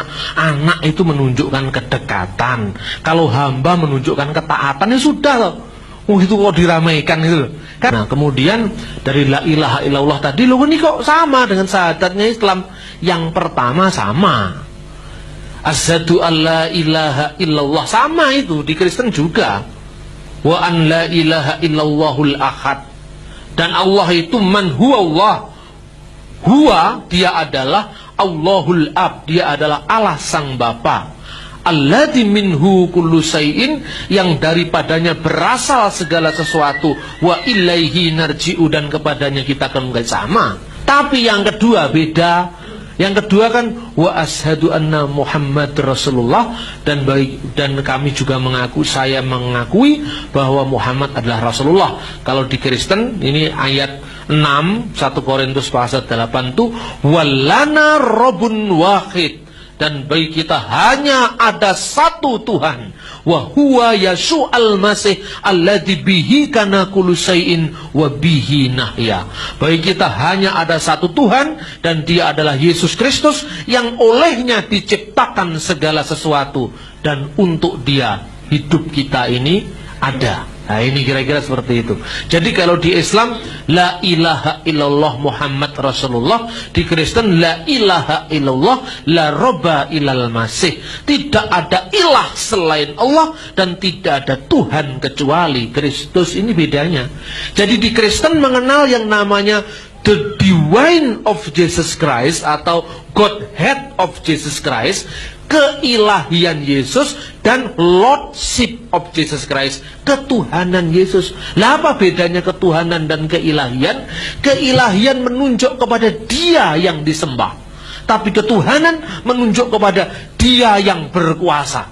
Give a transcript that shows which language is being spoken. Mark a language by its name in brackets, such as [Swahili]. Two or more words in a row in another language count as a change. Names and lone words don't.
[Indonesian] Anak itu menunjukkan kedekatan. Kalau hamba menunjukkan ketaatan, ya sudah loh. Oh itu kok diramaikan gitu loh. Nah kemudian dari [Arabic] لا إله إلا الله [Indonesian] tadi, loh ini kok sama dengan syahadatnya Islam. Yang pertama sama, [Arabic] أشهد ألا إله إلا الله, [Indonesian] sama itu di Kristen juga. [Arabic] وأن لا إله إلا الله الأحد, [Indonesian] dan Allah itu [Arabic] من هو الله. [Indonesian] Huwa, dia adalah [Arabic] الله الآب, [Indonesian] dia adalah Allah sang Bapa. [Arabic] الذي منه كل شيء, [Indonesian] yang daripadanya berasal segala sesuatu. [Arabic] وإليه نرجع, [Indonesian] dan kepadanya kita akan kembali. Sama. Tapi yang kedua beda. Yang kedua kan [Arabic] وأشهد أن محمد رسول الله, [Indonesian] dan kami juga saya mengakui bahwa Muhammad adalah Rasulullah. Kalau di Kristen ini ayat 6 1 Korintus pasal 8 tuh [Arabic] ولنا رب واحد, [Indonesian] dan bagi kita hanya ada satu Tuhan, [Arabic] وهو يسوع المسيح الذي به كان كل شيء وبه نحيا. [Indonesian] Bagi kita hanya ada satu Tuhan, dan dia adalah Yesus Kristus yang olehnya diciptakan segala sesuatu, dan untuk dia hidup kita ini ada. Nah ini kira-kira seperti itu. Jadi kalau di Islam [Arabic] لا إله إلا الله محمد رسول الله, [Indonesian] di Kristen [Arabic] لا إله إلا الله لا رب إلا المسيح. [Indonesian] Tidak ada ilah selain Allah, dan tidak ada Tuhan kecuali Kristus. Ini bedanya. Jadi di Kristen mengenal yang namanya [English] the divine of Jesus Christ [Indonesian] atau [English] Godhead of Jesus Christ, [Indonesian] keilahian Yesus, dan [English] Lordship of Jesus Christ, [Indonesian] ketuhanan Yesus. Lah apa bedanya ketuhanan dan keilahian? Keilahian menunjuk kepada dia yang disembah, tapi ketuhanan menunjuk kepada dia yang berkuasa.